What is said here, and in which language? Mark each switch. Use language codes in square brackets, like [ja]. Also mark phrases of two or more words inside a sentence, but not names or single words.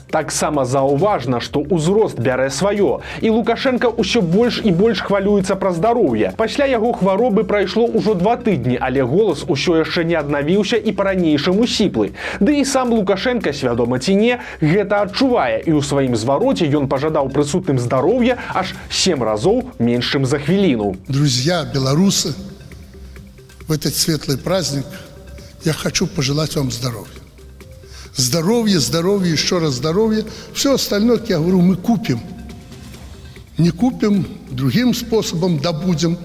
[be] Таксама заўважна, што ўзрост бярэ сваё, і Лукашенко ўсё больш і больш хвалюецца пра здароўе. Пасля яго хваробы прайшло ўжо 2 тыдні, але голас усё яшчэ не аднавіўся і па-ранейшаму сіплы. Ды і сам Лукашенко, свядома ці не, гэта адчувае, і ў сваім звароце ён пажадаў прысутным здароўя аж 7 разоў менш, чым за хвіліну. [ru] Друзья, белорусы, в этот светлый праздник я хочу пожелать вам здоровья. Здоровье, здоровье, еще раз здоровье. Все остальное, как я говорю, мы купим. Не купим, другим способом добудем.